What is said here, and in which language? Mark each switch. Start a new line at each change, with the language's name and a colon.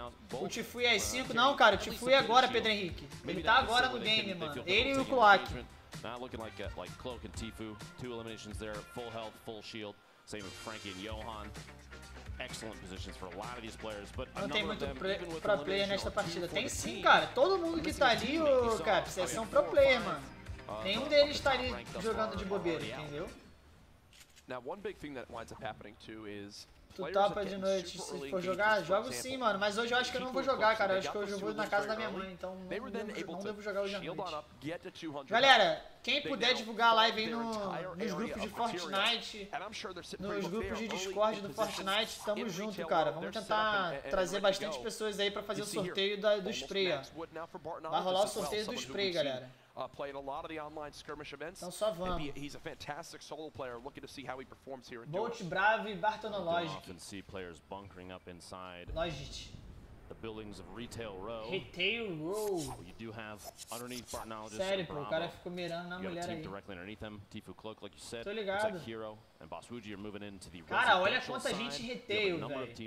Portuguese: O Tfue é 5? Não, cara, o Tfue é agora, Pedro Henrique. Ele tá agora no game, mano. Ele e o Cloack.
English: Not looking like Cloack and Tfue. 2 eliminations there, full health, full shield. Same with Frankie and Johan. Excellent positions for a lot of these players, but
Portuguese: não tem muito pro player nesta partida. Tem sim, cara. Todo mundo que tá ali, ô Caps, vocês são pro player, mano. Nenhum deles tá ali jogando de bobeira, entendeu?
English: Now, one big thing that winds up happening too is
Portuguese: tu topa de noite se for jogar? Jogo sim, mano, mas hoje eu acho que eu não vou jogar, cara. Eu acho que hoje eu vou na casa da minha mãe, então não devo jogar hoje à noite. Galera, quem puder divulgar a live aí nos grupos de Fortnite, nos grupos de Discord do Fortnite, tamo junto, cara. Vamos tentar trazer bastante pessoas aí pra fazer o sorteio do spray, ó. Vai rolar o sorteio do spray, galera.
English: Playing a lot of the online skirmish events.
Portuguese: Então só vamos.
English: He's a fantastic solo player. Looking to see how he performs here in Bolt, Brave, Bartonologic. Often see players bunkering up inside Logic. the buildings of Retail Row. Retail Row. You do have underneath Bartonologist.
Portuguese: Sério, pô, o cara ficou mirando na mulher aí.
English: Directly underneath them. Tfue, Cloack, like you said.
Portuguese: Tô ligado.
English: Hero and Bosswuji are moving into the
Portuguese: cara, olha quanta gente em Retail, velho.